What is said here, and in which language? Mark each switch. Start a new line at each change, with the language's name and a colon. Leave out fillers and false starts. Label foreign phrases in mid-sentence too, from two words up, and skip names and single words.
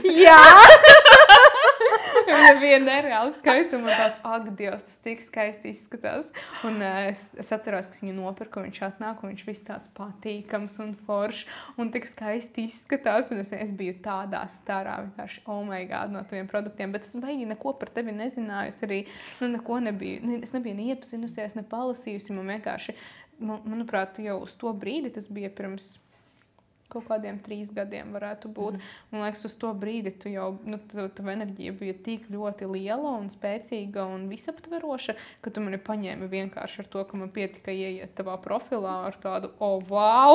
Latvian: Jā! Viņa bija nereāli skaista, un man tāds, ak, Dievs, tas tik skaisti izskatās. Un es atceros, ka viņu nopirku, viņš atnāk, un viņš viss tāds patīkams un foršs, un tik skaisti izskatās, un es biju tādā starā, vienkārši,
English: oh my God,
Latvian: no taviem produktiem, bet es baigi neko par tevi nezināju, es arī, nu, neko nebiju, es nebiju neiepazinusies, ne palasījusi, man vienkārši, manuprāt, jau uz to brīdi, tas bija pirms kaut kādiem 3 gadiem varētu būt. Man liekas, uz to brīdi tu jau, nu, tava enerģija bija tik ļoti liela un spēcīga un visaptveroša, ka tu mani paņēmi vienkārši ar to, ka man pietika ieiet tavā profilā ar tādu,
English: oh, wow!